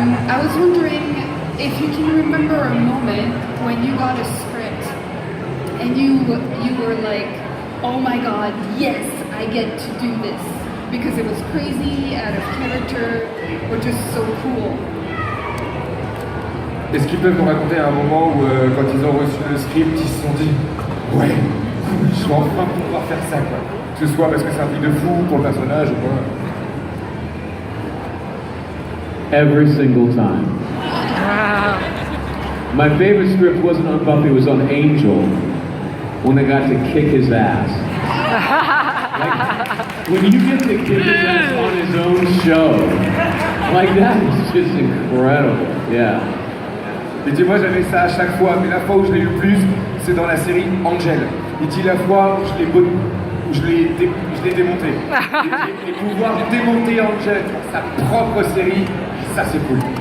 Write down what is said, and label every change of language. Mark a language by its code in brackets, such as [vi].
[en] I was wondering if you can remember a moment when you got a script and you were like, oh my god, yes, I get to do this because it was crazy, out of character, or just so cool. [fr] Est-ce qu'ils peuvent nous raconter un moment où quand ils ont reçu le script, ils se sont dit ouais, cool, je vais enfin pouvoir faire ça quoi. Que ce soit parce que c'est un truc de fou pour le personnage ou quoi. [en] Every single time. My favorite script wasn't on Buffy, it was on Angel, when I got to kick his ass. Like, when you get to kick his ass on his own show, like that is just incredible, yeah. [fr] Il dit moi j'avais ça à chaque fois, mais la fois où je l'ai eu le plus, c'est dans la série Angel. Il dit la fois où je l'ai démonté. Et pouvoir démonter Angel pour sa propre série, ça c'est cool.